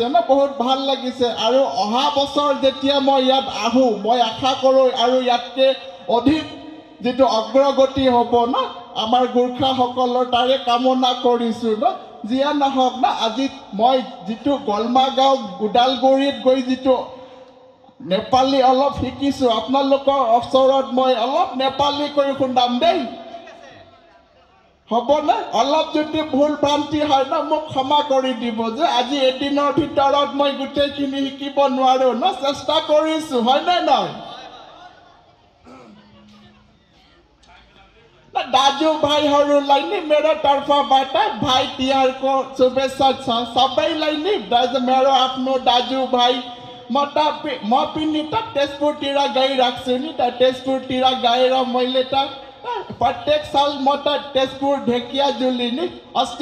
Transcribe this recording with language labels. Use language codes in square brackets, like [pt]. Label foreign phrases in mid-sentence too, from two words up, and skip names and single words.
[as] ন বহুত ভাল লাগিছে আৰু অহা বছৰ যেতিয়া মই ইয়াত আহোঁ মই আশা কৰোঁ আৰু ইয়াতকৈ অধিক যিটো অগ্ৰগতি হ'ব ন আমাৰ গোৰ্খাসকলৰ তাৰে কামনা কৰিছোঁ ন যিয়ে নহওক না আজি মই যিটো কলমা গাঁও ওদালগুৰিত গৈ যিটো নেপালী অলপ শিকিছোঁ আপোনালোকৰ ওচৰত মই অলপ নেপালী কৰি শুনাম দেই হ'বনে অলপ যদি ভুল ভ্ৰান্তি হয় ন মোক ক্ষমা কৰি দিব যে আজি এদিনৰ ভিতৰত মই গোটেইখিনি শিকিব নোৱাৰোঁ ন চেষ্টা কৰিছোঁ হয়নে নহয় [ne] दाजू भाई हरूलाई नि मेरो तर्फबाट भाइ तिहारको शुभेच्छा छ सबैलाई नि मेरो आफ्नो दाजु भाइ म पनि त तेजपुरतिर गइरहेको छु नि त तेजपुरतिर गएर मैले त प्रत्येक साल म त तेजपुर ढेकियाजुली नि अस्ति